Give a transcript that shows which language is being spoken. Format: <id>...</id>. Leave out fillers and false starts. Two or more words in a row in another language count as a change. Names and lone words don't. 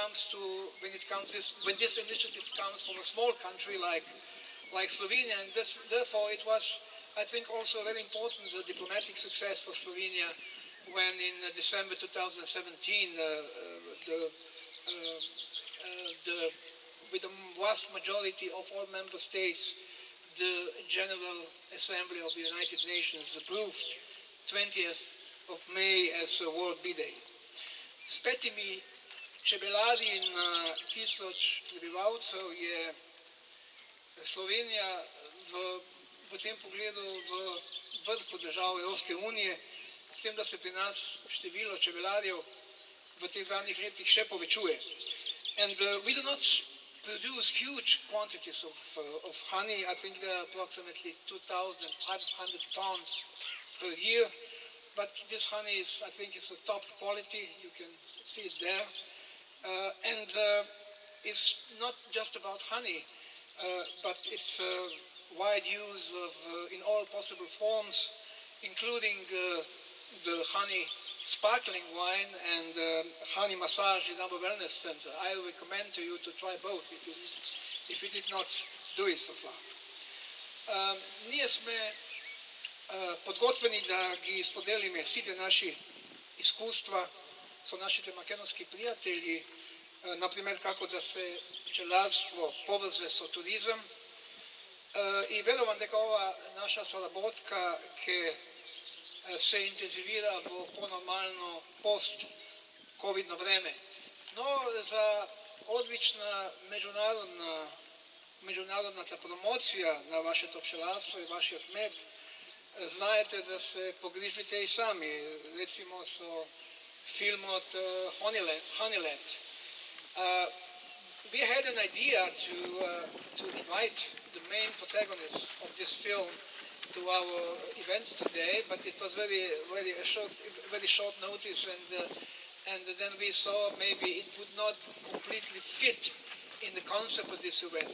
<en>this initiative comes from a small country like Slovenia, and therefore it was, I think, also a very important diplomatic success for Slovenia when in December 2017 with the vast majority of all member states, the General Assembly of the United Nations approved 20th of May as World Bee Day.</en> <sl>S 5 čebelarji na 1000 prebivalcev je Slovenija v tem pogledu v vrhu držav Evropske unije, s tem, da se pri nas število čebelarjev v teh zadnjih letih še povečuje.</sl> <en>And we do not produce huge quantities of honey. I think there are approximately 2,500 tons per year. But this honey is, I think, is a top quality. You can see it there. It's not just about honey, but it's wide use of in all possible forms, including the honey sparkling wine and honey massage in our wellness center. I recommend to you to try both if you did not do it so far.</en> <mk>Ние сме подготвени да ги споделиме сите наши искуства со нашите македонски пријатели, например како да се пчеларство поврзе со туризам, и верувам дека ова наша соработка ќе се интензивира во понормално пост-ковидно време. Но за одлична меѓународната промоција на вашето пчеларство и вашиот мед, знаете да се погрижите и сами, рецимо со филмот Honeyland.</mk> <en>We had an idea to invite the main protagonist of this film to our event today, but it was very short notice, and then we saw maybe it would not completely fit in the concept of this event.</en>